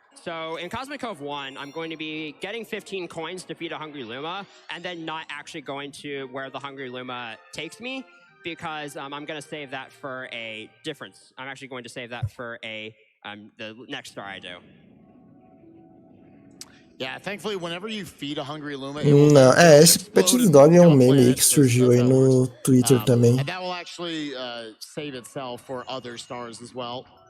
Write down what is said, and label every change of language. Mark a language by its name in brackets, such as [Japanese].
[English] So in Cosmic Cove 1, I'm going to be getting 15 coins to feed a Hungry Luma, and then not actually going to where the Hungry Luma takes me, because I'm going to save that for a difference. I'm actually going to save that for the next star I do. Yeah, thankfully, whenever you feed a Hungry Luma, [Portuguese] não, esse Pet Dog é um meme aí que surgiu aí no Twitter também. [English] And that will actually save itself for other stars as well.